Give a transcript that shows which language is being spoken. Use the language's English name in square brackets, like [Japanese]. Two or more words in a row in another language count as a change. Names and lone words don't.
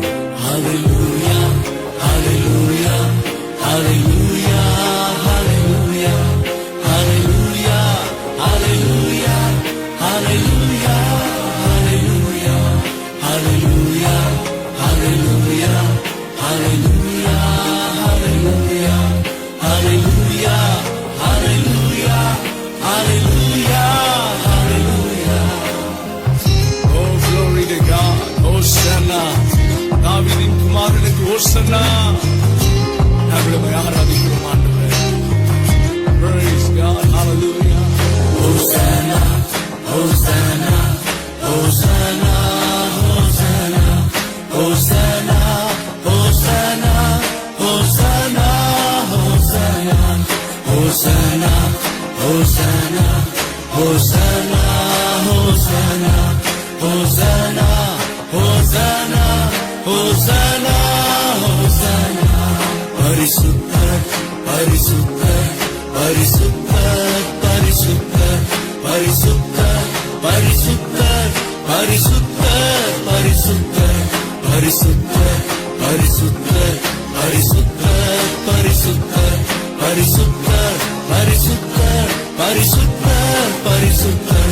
[Tamil] ஹல்லேலூயா ஹல்லேலூயா ஹல்லேலூயா ஹல்லேலூயா ஹல்லேலூயா ஹல்லேலூயா ஹல்லேலூயா ஹல்லேலூயா ஹல்லேலூயா ஹல்லேலூயா ஹல்லேலூயா ஹல்லேலூயா ஹல்லேலூயா ஹல்லேலூயா ஹல்லேலூயா ஹல்லேலூயா. [English] Oh glory to God. Hosanna. [Tamil] தாவீதின் குமாரனுக்கு ஹோசன்னா. நாங்கள் ஆராதிக்கிறோம் ஆண்டவரே. [English] Praise God. Hallelujah. Hosanna Hosanna Hosanna Hosanna Hosanna Hosanna Hosanna Hosanna Hosanna Hosanna Hosanna Hosanna Hosanna Hosanna Hosanna Hosanna. [Tamil] பரிசுத்தர் பரிசுத்தர் பரிசுத்தர் பரிசுத்தர் பரிசுத்தர் பரிசுத்தர் பரிசுத்தர் பரிசுத்தர் பரிசுத்தர் பரிசுத்தர் பரிசுத்தர் பரிசுத்தர் பரிசுத்தர் பரிசுத்தர் பரிசுத்தர் பரிசுத்தர்.